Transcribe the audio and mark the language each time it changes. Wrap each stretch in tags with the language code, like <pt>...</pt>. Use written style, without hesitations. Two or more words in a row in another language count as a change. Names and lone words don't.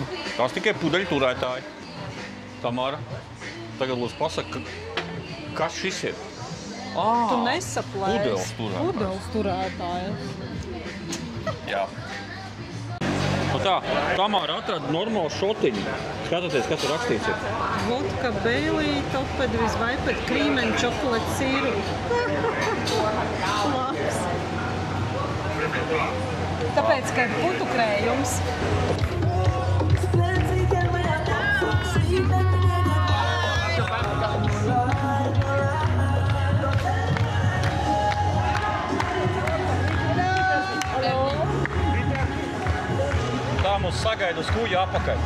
<lv>Tās tikai pudeļu turētāji. Tamāra, tagad lūdzu pasaka, kas šis ir? Tu nesaplēs. Pudeles turētāji. Jā. Nu tā, Tamāra atrada normālu šotiņu. Skatieties, kas tur rakstīts ir.</lv> <en>Vodka, Bailey, Topped with Viped, cream and chocolate syrup.</en> <lv>Labs. Tāpēc, ka ir putu krējums. Tā mums sagaida uz kuģa apakaļ.</lv>